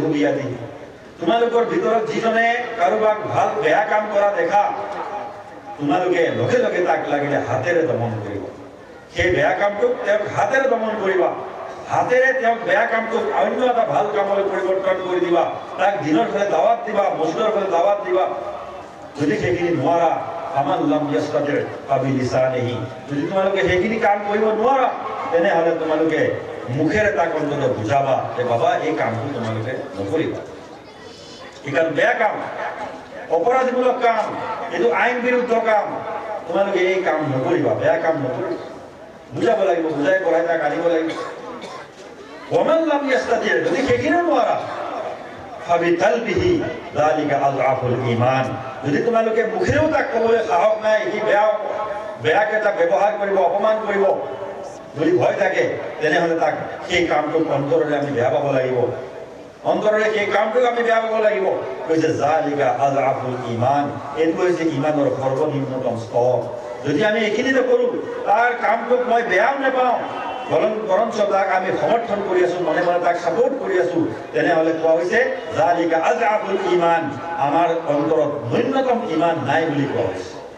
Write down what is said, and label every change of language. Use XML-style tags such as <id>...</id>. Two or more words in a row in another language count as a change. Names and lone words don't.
<as>বিয়াদিহি তোমালোকৰ ভিতৰত যিজনে কাৰোবাক ভাল বেয়া কাম কৰা দেখা তোমালোকে লগে লগে তাক লাগিলে হাতেৰে দমন কৰিব সেই বেয়া কামটোক তেওঁক হাতেৰে দমন কৰিবা হাতেৰে তেওঁক বেয়া কামটোক অন্য এটা ভাল কামলৈ পৰিৱৰ্তন কৰি দিবা তাক দিনৰ ফালে দাৱাত দিবা মছজিদৰ ফালে দাৱাত দিবা যদি সেইখিনি নোৱাৰা</as> <ar>فمن لم يستطع فبلسانه</ar> <as>যদি তোমালোকে সেইখিনি কাম কৰিব নোৱাৰা তেনেহ'লে তোমালোকে মুখেৰে তাক অন্তত বুজাবা যে বাবা এই কামটো তোমালোকে নকৰিবা এইকাৰণ বেয়া কাম অপৰাধমূলক কাম এইটো আইন বিৰুদ্ধ কাম তোমালোকে এই কাম নকৰিবা বেয়া কাম নকৰিবা বুজাব লাগিব বুজাই পঢ়াই তাক আনিব লাগিব</as> <ar>ومن لم يستطع</ar> <as>যদি সেইখিনিও নোৱাৰা</as> <ar>فبقلبه وذلك أضعف الإيمان</ar> <as>যদি তোমালোকে মুখেৰেও তাক ক'বলৈ সাহস নাই সি বেয়াকে তাক ব্যৱহাৰ কৰিব অপমান কৰিব যদি ভয় থাকে তেনেহ'লে তাক সেই কামটোক অন্তৰেৰে আমি বেয়া পাব লাগিব অন্তৰেৰে সেই কামটোক আমি বেয়া পাব লাগিব কৈছে</as> <ar>ذلك أضعف الإيمان</ar> <as>এইটো হৈছে ঈমানৰ সৰ্বনিম্নতম স্তৰ যদি আমি এইখিনি নকৰোঁ তাৰ কামটোক মই বেয়াও নাপাওঁ বৰঞ্চ তাক আমি সমৰ্থন কৰি আছোঁ মনে মনে তাক ছাপোৰ্ট কৰি আছোঁ তেনেহ'লে কোৱা হৈছে</as> <ar>ذلك أضعف الإيمان</ar> <as>আমাৰ অন্তৰত ন্যূনতম ঈমান নাই বুলি কোৱা হৈছে</as>